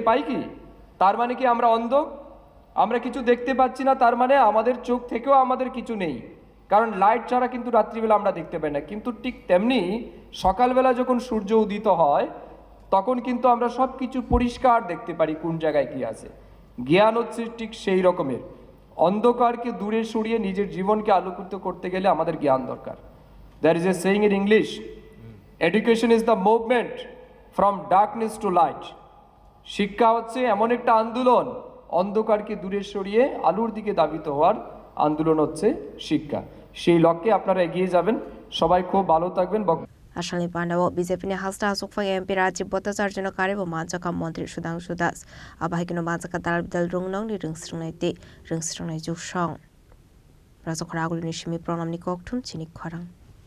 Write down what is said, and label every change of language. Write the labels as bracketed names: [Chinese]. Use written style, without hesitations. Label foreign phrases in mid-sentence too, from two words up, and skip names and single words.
[Bangla] পাই কি তার মানে কি আমরা অন্ধ আমরা কিছু দেখতে পাচ্ছি না তার মানে আমাদের চোখ থেকেও আমাদের কিছু নেই কারণ লাইট ছাড়া কিন্তু রাত্রিবেলা আমরা দেখতে পাই না কিন্তু ঠিক তেমনি সকালবেলা যখন সূর্য উদিত হয় তখন কিন্তু আমরা সব কিছু পরিষ্কার দেখতে পারি কোন জায়গায় কি আছে জ্ঞান হচ্ছে ঠিক সেই রকমের অন্ধকারকে দূরে সরিয়ে নিজের জীবনকে আলোকিত করতে গেলে আমাদের জ্ঞান দরকার। [English] There is a saying in English, education is the movement from darkness to light. [Bangla] শিক্ষা হচ্ছে এমন একটা আন্দোলন, অন্ধকারকে দূরে সরিয়ে আলোর দিকে ধাবিত হওয়ার আন্দোলন হচ্ছে শিক্ষা। সেই লক্ষ্যে আপনারা এগিয়ে যাবেন। সবাই খুব ভালো থাকবেন। [Kok Borok] Asalni Pandawo BJP ni hasta asukfang MP Rajiv Bhattacharya Karibo Manjaka Mantri Sudhanshu Das Abahikino Manjaka Dalbidal Rungnong ni Rungsrungnai Juksong Razokragul ni Shimi Pronam ni Koktum Chinik Kwarang